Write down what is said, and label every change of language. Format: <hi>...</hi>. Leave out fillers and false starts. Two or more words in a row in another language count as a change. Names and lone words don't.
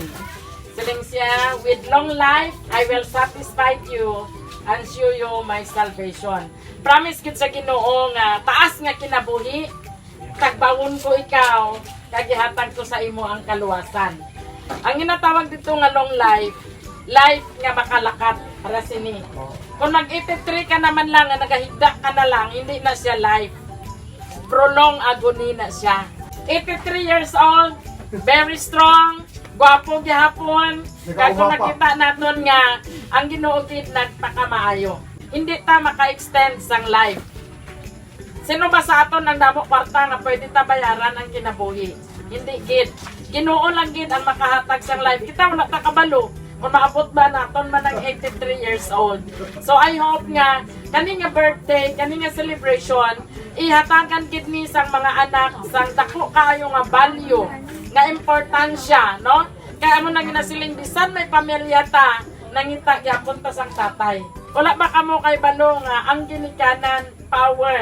<hil>Siling siya,</hil> <en>with long life, I will satisfy you and show you my salvation.</en> <hil>Promise kit sa Ginoo nga, taas nga kinabuhi, tagbawon ko ikaw, kagihatag ko sa imo ang kaluwasan. Ang ginatawag dito nga</hil> <en>long life,</en> <hil>life nga makalakat, para sini. Kung mag-83 ka naman lang, nga nagahigda ka na lang, hindi na siya life.</hil> <en>Prolong agony</en> <hil>na siya.</hil> <en>83 years old, very strong,</en> <hil>gwapo gihapon. Kago nakita naton nga ang Ginoo gid nagpakamaayo. Hindi ta maka-extend sang life. Sino ba sa aton ang damo kwarta nga pwede ta bayaran ang kinabuhi? Hindi gid. Ginoo lang gid ang makahatag sang life. Kita wala ta kabalo kung maabot ba naton man ang 83</hil> <en>years old. So I hope</en> <hil>nga kani nga birthday, kani nga celebration, ihatagan gid ni sang mga anak sang dako kaayo nga value, nga importansya, no? Kaya amo nang ginasiling bisan may pamilya ta, nangita gyapon ta sang tatay. Wala ba kamo kay balo nga ang ginikanan power.</hil>